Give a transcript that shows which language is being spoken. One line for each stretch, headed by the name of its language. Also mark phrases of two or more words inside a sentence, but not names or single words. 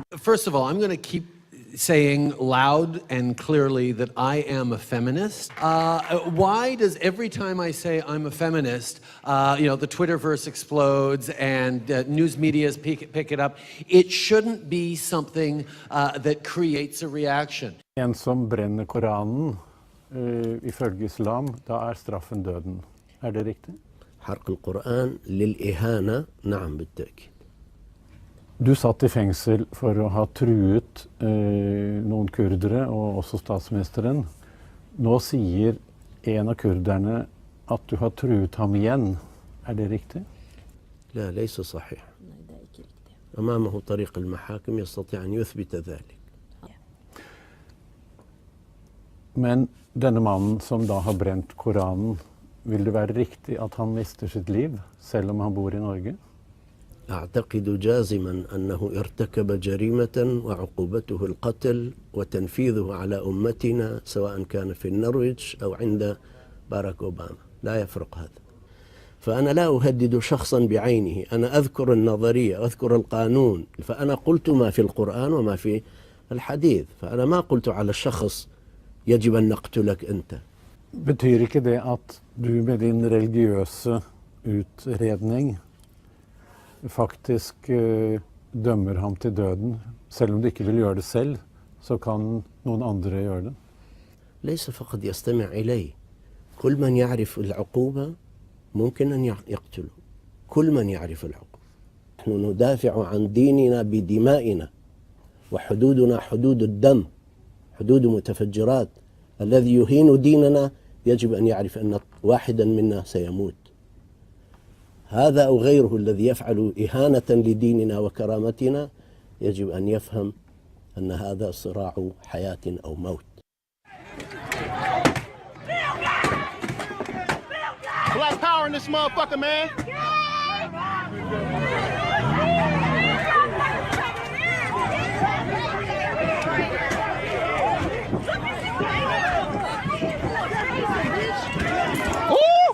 English: First of all, I'm going to keep saying loud and clearly that I am a feminist. Why does every time I say I'm a feminist, the Twitterverse explodes and news medias pick it up? It shouldn't be something that creates a reaction.
Norwegian: En som brenner Koranen, ifølge islam, da straffen døden. Det riktig?
Arabic: حرق القرآن للإهانة نعم بالتأكيد.
Norwegian: Du satt i fengsel for å ha truet noen kurdere, og også statsministeren. Nå sier en av kurderne at du har truet ham igjen. Det riktig?
Arabic: لا ليس صحيح. أمامه طريق المحاكم يستطيع أن يثبت ذلك.
Norwegian: Men denne mannen som da har brent Koranen, vil det være riktig at han mister sitt liv, selv om han bor i Norge?
Arabic: أعتقد جازما أنه ارتكب جريمة وعقوبته القتل وتنفيذه على أمتنا سواء كان في النرويج أو عند باراك أوباما لا يفرق هذا فأنا لا أهدد شخصا بعينه أنا أذكر النظرية أذكر القانون فأنا قلت ما في القرآن وما في الحديث فأنا ما قلت على الشخص يجب أن نقتلك أنت.
Norwegian: Betyr ikke det at du med din religiøse utredning faktisk dømmer ham til døden, selv om du ikke vil gjøre det selv, så kan noen andre gjøre det?
Arabic: ليس فقط يستمع إلي كل من يعرف العقوبة ممكن أن يقتله كل من يعرف العقوبة نحن ندافع عن ديننا بدمائنا وحدودنا حدود الدم حدود متفجرات الذي يهين ديننا يجب أن يعرف أن واحدا منا سيموت هذا أو غيره الذي يفعل إهانة لديننا وكرامتنا يجب أن يفهم أن هذا صراع حياة أو موت.
English: Black power in this motherfucker, man. Ooh!